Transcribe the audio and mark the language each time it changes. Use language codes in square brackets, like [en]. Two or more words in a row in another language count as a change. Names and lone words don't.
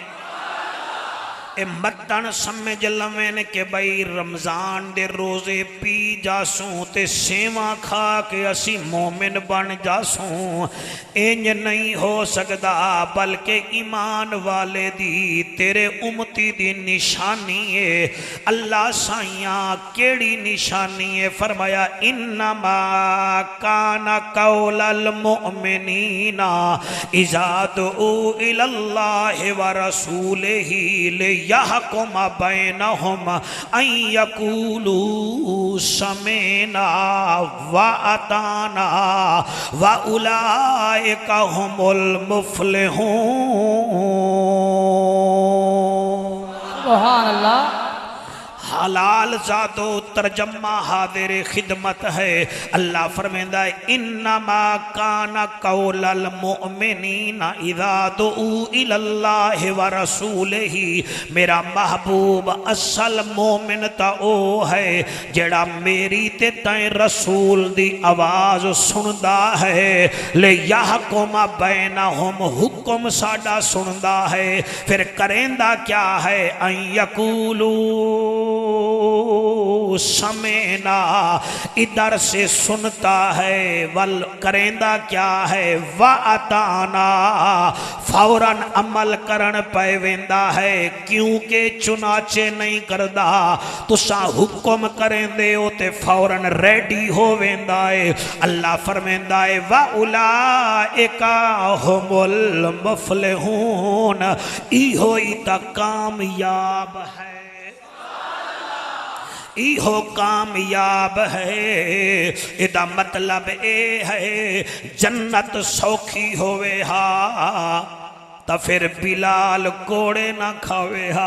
[skr] اے متن سمجھ لوین کہ بھائی رمضان دے روزے پی جاسوں تے سیوا کھا کے اسی مومن بن جاسوں، اینج نہیں ہو سکتا. بلکہ ایمان والے دی تیرے امتی دی نشانی ہے. اللہ سائیا کیڑی نشانی ہے? [ar] فرمایا إنما كان قول المؤمنين إذا دعوا إلى الله ورسوله يحكم بينهم أن يقولوا سمعنا وأطعنا وأولئك هم المفلحون. سبحان الله. [skr] حلال جادو ترجمہ حاضر خدمت ہے. اللہ فرماندا [ar] إنما كان قول المؤمنين إذا دعوا إلى الله ورسوله. [skr] میرا محبوب اصل مومن تا او ہے جیڑا میری تے تیں رسول دی آواز سندا ہے. [ar] ل يحكم بينهم, [skr] حکم ساڈا سندا ہے، فیر کریندا کیا ہے? [ar] أن يقولوا سمعنا, [ur] ادھر سے سنتا ہے, [skr] ول کریندا کیا ہے? [ar] وأطعنا, [skr] فوراً عمل کرن پے ویندا ہے، کیونکہ چنانچہ نہیں کردا. تسا حکم کریندے ہو تے فوراً ریڈی ہو ویندا ہے. اللہ فرماندا ہے [ar] وأولئك هم المفلحون, [skr] ایہو ہی تا کامیاب ہے، ایہو کامیاب ہے. ایدا مطلب اے ہے جنت سوکھی ہووے ہا تو فیر بلال کوڑے نہ کھاوے ہا.